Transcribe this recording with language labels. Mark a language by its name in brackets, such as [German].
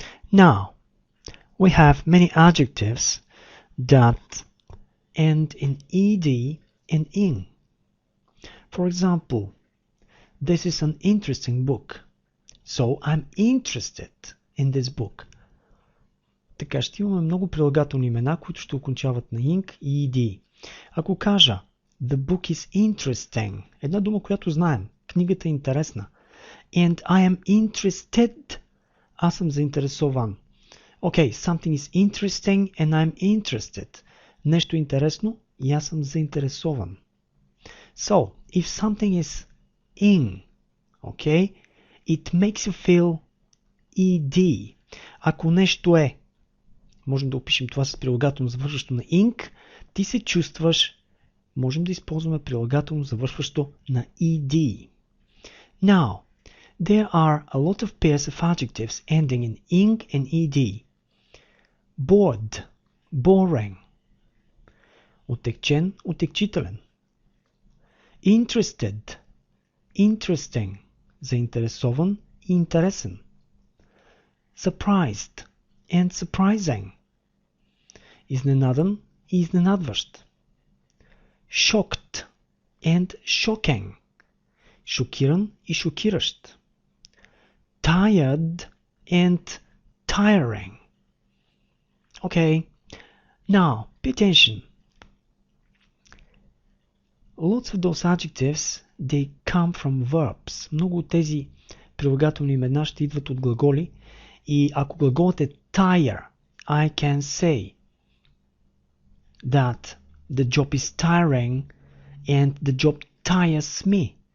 [English] Now, we have many adjectives that end in ED and ING. For example, this is an interesting book, so I'm interested in this book. [Bulgarian] Така ще имаме много прилагателни имена, които ще окончават на ING и ED. Ако кажа [English] The book is interesting, [Bulgarian] една дума, която знаем, книгата е интересна. [English] And I am interested, [Bulgarian] аз съм заинтересован. [English] Okay, something is interesting and I'm interested. [Bulgarian] Нещо интересно и аз съм заинтересован. [English] So, if something is in, okay, it makes you feel ed. [Bulgarian] Ако нещо е, можем да опишем това с прилагателно завършващо на ing, ти се чувстваш, можем да използваме прилагателно завършващо на ed. [English] Now, there are a lot of pairs of adjectives ending in ing and ed. Bored, boring. [Bulgarian] Отекчен, отекчителен. [English] Interested, interesting, [Bulgarian] заинтересован и интересен. [English] Surprised and surprising. [Bulgarian] Изненадан и изненадващ. [English] Shocked and shocking. [Bulgarian] Шокиран и шокиращ. [English] Tired and tiring. Okay, now pay attention. Lots of those adjectives, they come from verbs. [Bulgarian] Много от тези прилагателни имена ще идват от глаголи. И ако глаголът е [English] tire, I can say that the job is tiring and the job tires me.